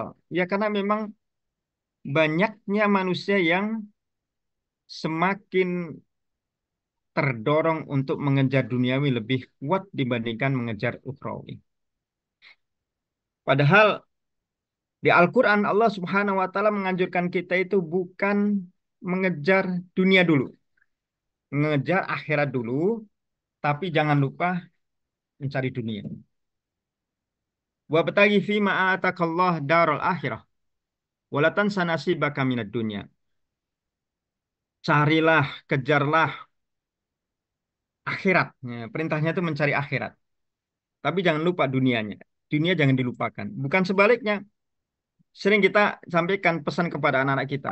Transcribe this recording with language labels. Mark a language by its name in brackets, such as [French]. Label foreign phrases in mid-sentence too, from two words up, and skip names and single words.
[Indonesian] Ya karena memang banyaknya manusia yang semakin terdorong untuk mengejar duniawi lebih kuat dibandingkan mengejar ukhrawi. Padahal di Al-Quran Allah [Arabic] سبحانه وتعالى [Indonesian] menganjurkan kita itu bukan mengejar dunia dulu, mengejar akhirat dulu, tapi jangan lupa mencari dunia. [Arabic] وابتغ فيما آتاك الله الدار الآخرة ولا تنس نصيبك من الدنيا. [Indonesian] Carilah, kejarlah akhirat. Ya, perintahnya itu mencari akhirat. Tapi jangan lupa dunianya. Dunia jangan dilupakan. Bukan sebaliknya. Sering kita sampaikan pesan kepada anak-anak kita.